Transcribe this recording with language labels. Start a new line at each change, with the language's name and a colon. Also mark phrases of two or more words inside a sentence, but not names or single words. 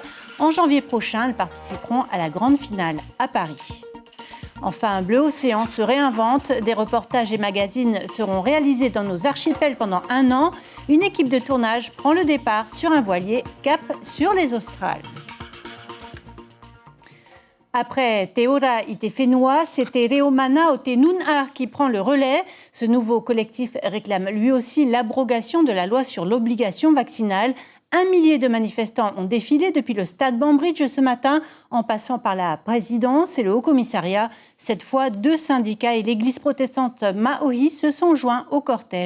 French: En janvier prochain, elles participeront à la grande finale à Paris. Enfin, Bleu Océan se réinvente. Des reportages et magazines seront réalisés dans nos archipels pendant 1 an. Une équipe de tournage prend le départ sur un voilier cap sur les Australes. Après Te Ora i Te Whenua, c'était Reomana o Te Nun'a qui prend le relais. Ce nouveau collectif réclame lui aussi l'abrogation de la loi sur l'obligation vaccinale. 1 millier de manifestants ont défilé depuis le stade Banbridge ce matin, en passant par la présidence et le haut-commissariat. Cette fois, 2 syndicats et l'église protestante Maori se sont joints au cortège.